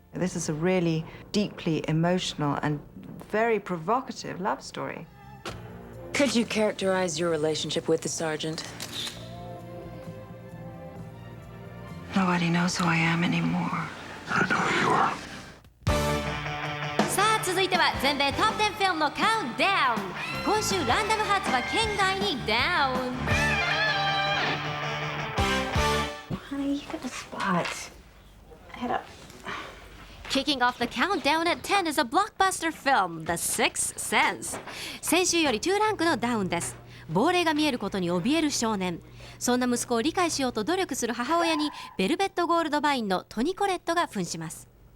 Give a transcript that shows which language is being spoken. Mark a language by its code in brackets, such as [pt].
[en] This is a really deeply emotional and very provocative love story. Could you characterize your relationship with the sergeant? Nobody knows who I am anymore. I know who you are. [ja] さあ続いては全米トップ10フィルムのカウントダウン。今週ランダムハーツは県外にダウン。 [en] Honey, you got a spot. Head up. Kicking off the countdown at 10 is a blockbuster film, The Sixth Sense. [ja] 先週より2ランクのダウンです。亡霊が見えることに怯える少年。そんな息子を理解しようと努力する母親にベルベットゴールドバインのトニ・コレットが扮します。